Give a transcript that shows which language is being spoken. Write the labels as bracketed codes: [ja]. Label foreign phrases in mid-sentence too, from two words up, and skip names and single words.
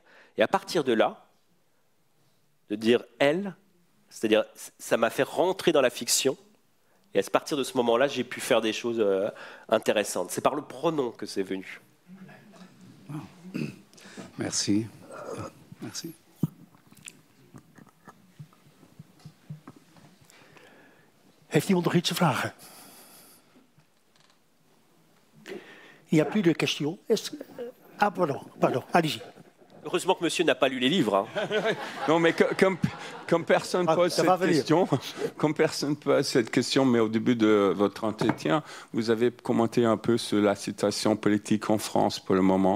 [fr] Et à partir de là, de dire « elle », c'est-à-dire ça m'a fait rentrer dans la fiction. Et à partir de ce moment-là, j'ai pu faire des choses intéressantes. C'est par le pronom que c'est venu. Merci. Merci. [nl] Heeft iemand nog iets te vragen? [fr] Il n'y a plus de questions. Ah, pardon, allez-y. Heureusement que monsieur n'a pas lu les livres. Hein. Non, mais comme personne pose cette question, mais au début de votre entretien, vous avez commenté un peu sur la situation politique en France pour le moment.